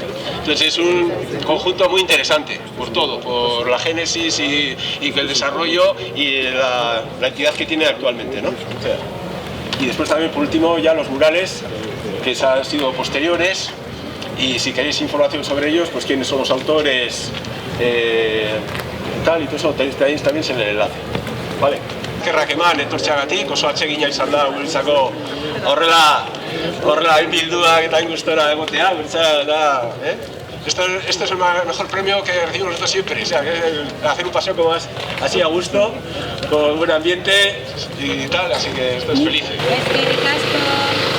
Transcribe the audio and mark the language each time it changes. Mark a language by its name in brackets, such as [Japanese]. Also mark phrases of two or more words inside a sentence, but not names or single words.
[Spanish] Entonces es un conjunto muy interesante por todo, por la génesis y el desarrollo y la entidad que tiene actualmente, ¿no? O sea, y después también por último ya los murales que han sido posteriores. Y si queréis información sobre ellos, pues quiénes son los autores, tal, y todo eso tenéis también en el enlace, ¿vale? [Basque] Eskerrak eman, etortxeagatik, oso atsegina izan da guretzako horrela bilduak eta gustora egotea, guretzat da, [Spanish] Esto es el mejor premio que recibimos nosotros siempre, o sea, que hacer un paseo como así a gusto, con buen ambiente y tal, así que estoy feliz.